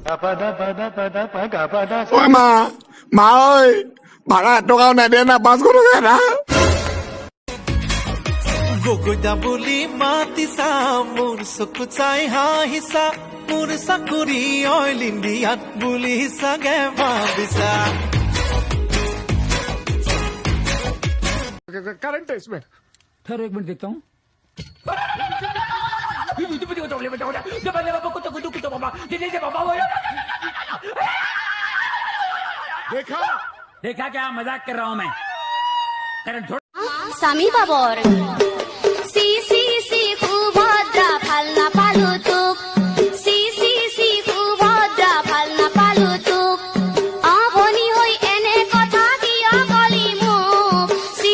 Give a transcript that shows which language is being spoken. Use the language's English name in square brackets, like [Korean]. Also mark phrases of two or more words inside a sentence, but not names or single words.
[Assamese] ঐ মা ঐ ভাড়া এটকাও নেদে না 500 টকা না গগৈদা বুলি মাতিছা মোৰ চকু চাই হাঁহিছা মোৰ চাকৰি অইল ইণ্ডিয়াত বুলি চাগে ভাবিছা [Hindi] करंट है इसमें ठहरो 1 मिनट देखता हूँ देखा देखा क्या मजाक कर रहा हूँ मैं [Assamese] স্বামী বাবৰ সি সি সি সুভদ্ৰা ভাল নাপালো তোক সি সি সি সুভদ্ৰা ভাল নাপালো তোক আপনি হৈ এনে কথা কিয় কলি মোক সি